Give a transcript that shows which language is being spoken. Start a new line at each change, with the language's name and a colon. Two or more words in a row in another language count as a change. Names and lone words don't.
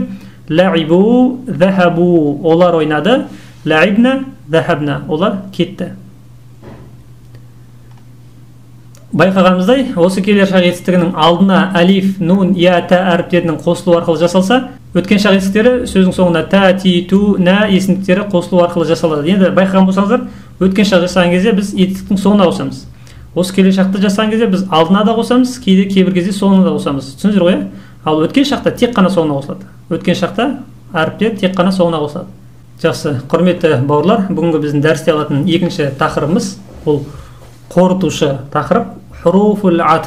Arabic: لعبوا ذهبوا
Kazakh: олар ойнады.
Arabic: لعبنا ذهبنا
Kazakh: олар кетті. Байқағанымыздай, осы келер шақ етістігінің алдына алиф, нун, я, та әріптерінің қосылу арқылы жасалса, өткен шақ етістіктері сөздің соңына та, ти, ту, на есімдіктері қосылу арқылы жасалады. Енді байқаған болсаңыздар, өткен шақ жасаған кезде біз етістіктің соңына қосамыз. Осы келер шақты жасаған кезде біз алдына да қосамыз, кейбір кезде соңына да қосамыз. Түсіндіңіздер ғой? Ал өткен шақта тек қана соңына қосылады. Өткен шақта әріптер тек қана соңына қосылады. Жақсы, құрметті бауырлар, бүгінгі біздің дәрісте алатын екінші тақырыбымыз бұл қорытушы тақырып
Arabic: حروف العطف.